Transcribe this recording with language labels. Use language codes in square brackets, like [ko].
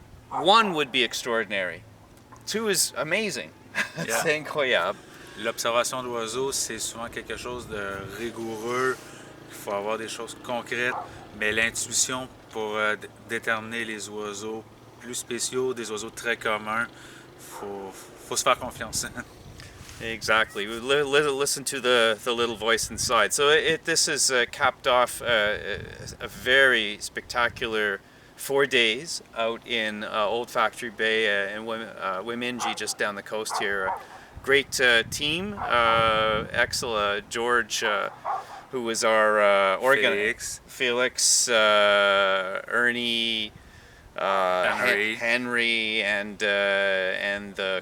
[en] One would be extraordinary. Two is amazing. Yeah. [fr] C'est incroyable. L'observation d'oiseaux, c'est souvent quelque chose de rigoureux. Il faut avoir des choses concrètes, mais l'intuition pour déterminer les oiseaux plus spéciaux, des oiseaux très communs, faut se faire confiance. [en] Exactly. Listen to the little voice inside. So this has capped off a very spectacular 4 days out in Old Factory Bay in Wemindji, just down the coast here. Great team. Excellent. George, who was our Felix, Ernie, Henry, and the